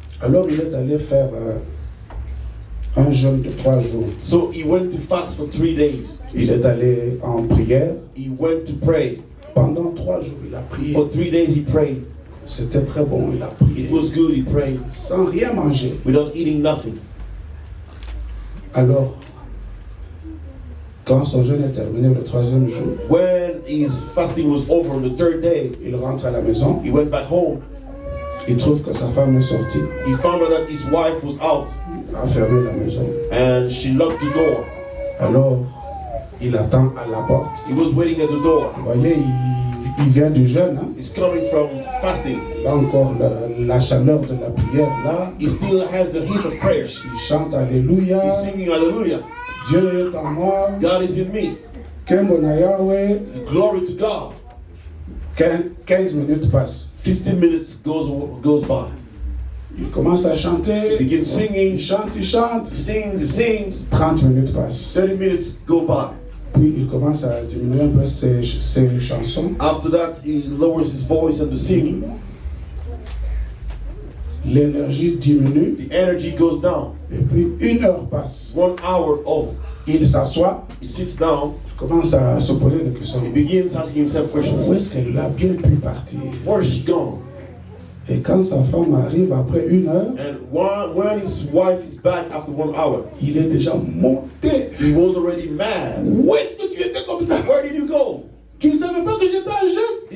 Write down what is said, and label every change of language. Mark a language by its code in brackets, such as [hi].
[fr] Alors il est allé faire un jeûne de 3 jours. [en] So he went to fast for 3 days. [fr] Il est allé en prière. [en] He went to pray. [fr] Pendant 3 jours, il a prié. [en] For 3 days he prayed. [fr] C'était très bon, il a prié. [en] It was good, he prayed [fr] Sans rien manger. [en] without eating nothing. [fr] Alors, quand son jeûne est terminé le 3e jour, [en] When his fasting was over on the 3rd day, [fr] il rentre à la maison. [en] he went back home. [fr] Il trouve que sa femme est sortie. [en] He found out that his wife was out [fr] Il a fermé la maison. [en] and she locked the door. [fr] Alors, il attend à la porte. [en] He was waiting at the door. [fr] Vous voyez, il vient du jeûne. Hein? [en] He's coming from fasting. [fr] Là encore, la chaleur de la prière. Là, [en] He still has the heat of prayer. [fr] il chante Alléluia. [en] He's singing hallelujah. [fr] Dieu est en moi. [en] God is in me. [ln] Kembona Yahweh. [en] Glory to God. [fr] 15 minutes passent. [en] 15 minutes goes by. [fr] Il commence à [en] He [fr] chanter. [en] begins [fr] Il [en] singing. [fr] chante, il chante. [en] He sings, he sings. [fr] 30 minutes passent. [en] 30 minutes go by. [fr] Puis il commence à diminuer un peu ses chansons. [en] After that, he lowers his voice and the singing. [fr] L'énergie diminue. [en] The energy goes down. [fr] Et puis 1 heure passe. [en] 1 hour over. [fr] Il s'assoit. [en] He sits down. [fr] Il commence à se poser des questions. [en] He begins asking himself questions. [fr] Où est-ce qu'elle a bien pu partir? [en] Where is she gone? [fr] Et quand sa femme arrive après 1 heure, [en] And when his wife is back after 1 hour, [fr] il est déjà monté. [en] he was already mad. [fr] Où est-ce que tu étais comme ça? [en] Where did you go? [fr] Tu ne savais pas que j'étais en jeûne?